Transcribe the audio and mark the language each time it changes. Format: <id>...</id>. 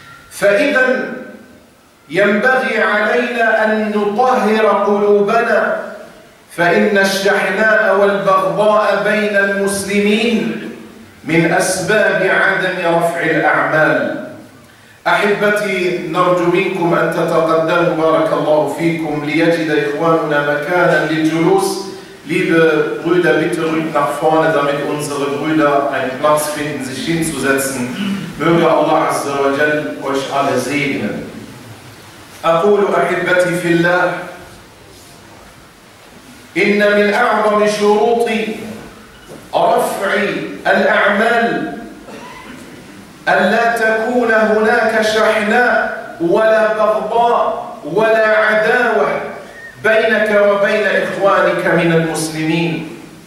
<ar>فإذا ينبغي علينا أن نطهر قلوبنا، فإن الشحناء والبغضاء بين المسلمين من أسباب عدم رفع الأعمال. أحبتي، نرجو منكم أن تتقدموا بارك الله فيكم ليجد إخواننا مكانا للجلوس.</ar> <de>Liebe Brüder, bitte rückt nach vorne, damit unsere Brüder einen Platz finden, sich hinzusetzen. Möge Allah Azza wa Jal euch alle segnen.</de> <ar>أقول أحبتي في الله إن من أعظم شروط رفع الأعمال ألا تكون هناك شحناء ولا بغضاء ولا عداوة بينك وبين إخوانك من المسلمين.</ar>